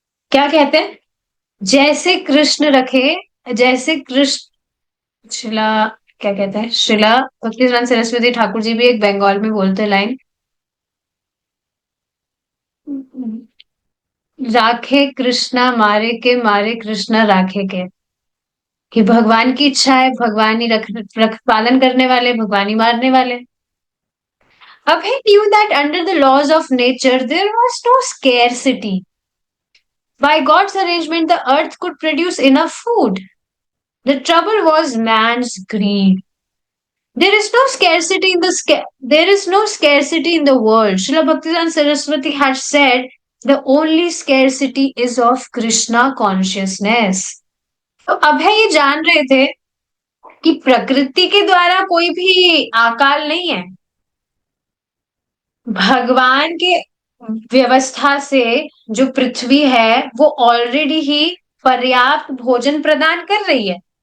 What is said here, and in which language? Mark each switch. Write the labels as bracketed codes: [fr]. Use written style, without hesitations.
[hi] क्या कहते हैं, जैसे कृष्ण रखे, जैसे कृष्ण शिला, क्या कहते हैं, शिला भक्तिवेदांत सरस्वती ठाकुर जी भी एक बंगाल में बोलते लाइन, राखे कृष्णा मारे के, मारे कृष्णा राखे के। कि भगवान की इच्छा है, भगवान ही रख पालन करने वाले, भगवान ही मारने वाले। [en] अब he knew that under the laws of nature there was no scarcity. By God's arrangement, the earth could produce enough food. The trouble was man's greed. There is no scarcity in there is no scarcity in the world. Srila Bhaktivedanta Saraswati had said the only scarcity is of Krishna consciousness. [hi] तो अभय ये जान रहे थे कि प्रकृति के द्वारा कोई भी अकाल नहीं है, भगवान के व्यवस्था से जो पृथ्वी है वो ऑलरेडी ही पर्याप्त भोजन प्रदान कर रही है।